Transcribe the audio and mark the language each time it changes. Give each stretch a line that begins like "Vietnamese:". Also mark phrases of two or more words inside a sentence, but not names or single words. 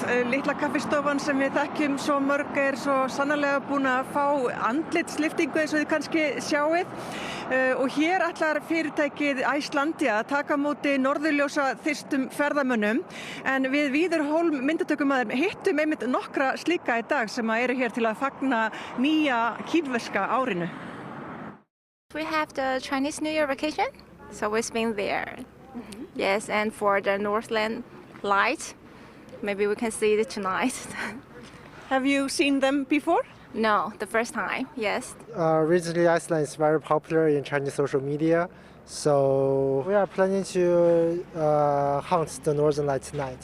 Icelandic: Litla kaffistofan sem við þekkjum svo mörg svo sannarlega búin að fá andlitslyftingu eins og þið kannski sjáið. Og hér ætlar fyrirtækið Icelandia að taka á móti norðurljósa þyrstum ferðamönnum. En við Víðir Hólm myndatökumaður hittum einmitt nokkra slíka í dag sem eru hér til að fagna nýja kínverska árinu.
English: We have the Chinese New Year vacation, so we've been there. Yes, and for the Northland Light, maybe we can see it tonight. Have you seen them before? No, the first time, yes. Recently, Iceland is very popular in Chinese social media, so we are planning to hunt the Northern Lights tonight.